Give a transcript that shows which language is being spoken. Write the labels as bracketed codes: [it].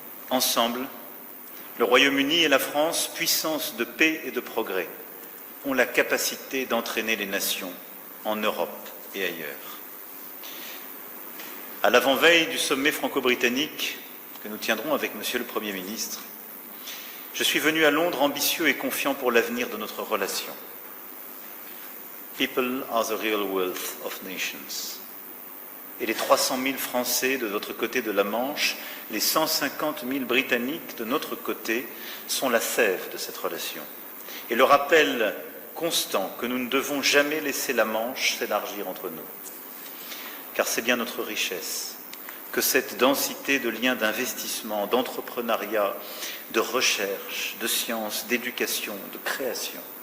[fr] Ensemble, le Royaume-Uni et la France, puissance de paix et de progrès, ont la capacité d'entraîner les nations en Europe et ailleurs. À l'avant-veille du sommet franco-britannique que nous tiendrons avec Monsieur le Premier ministre, je suis venu à Londres ambitieux et confiant pour l'avenir de notre relation. [en] People are the real wealth of nations. [fr] Et les 300 000 Français de votre côté de la Manche, les 150 000 Britanniques de notre côté sont la sève de cette relation. Et le rappel constant que nous ne devons jamais laisser la Manche s'élargir entre nous. Car c'est bien notre richesse que cette densité de liens d'investissement, d'entrepreneuriat, de recherche, de science, d'éducation, de création.